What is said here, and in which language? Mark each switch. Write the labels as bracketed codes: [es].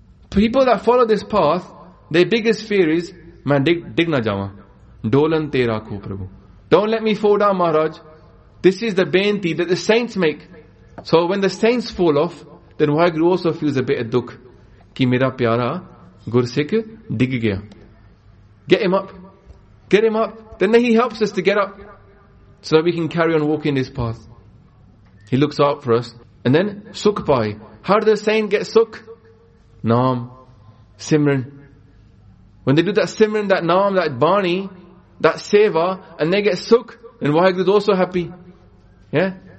[en] People that follow this path, their biggest fear is, man, [pa] dig na jawa. Dolan te rakho, Prabhu. [en] Don't let me fall down, Maharaj. This is the bainti that the saints make. So when the saints fall off, then Wahguru also feels a bit of dukh. [pa] ਕਿ ਮੇਰਾ ਪਿਆਰਾ ਗੁਰਸਿੱਖ ਡਿੱਗ ਗਿਆ। [en] Get him up. Get him up. Then he helps us to get up. So that we can carry on walking this path. He looks out for us. And then, [pa] sukh pai. [en] How does the saint get sukh? Naam, simran. When they do that simran, that naam, that bani, that seva, and they get sukh, then Wahguru is also happy. Yeah?